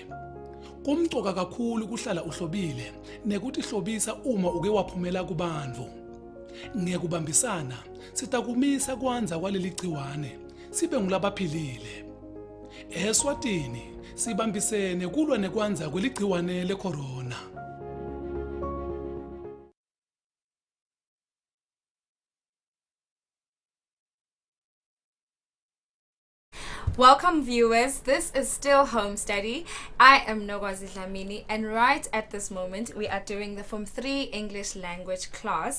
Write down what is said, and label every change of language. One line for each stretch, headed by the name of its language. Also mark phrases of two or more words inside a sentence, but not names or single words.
Swati: Kumcoka kakhulu kuhlala uhlobile nekuthi hlobisa uma uke waphumela kubantu. Ngekubambisana sitakumisa kwanza kwaleli gciwane sibe ngulabaphilile. Eswatini sibambisene kulwa nekwanza kweligciwane lecorona.
English: Welcome viewers, this is still Home Study. I am Nogwazi Dlamini, and right at this moment we are doing the Form 3 English language class.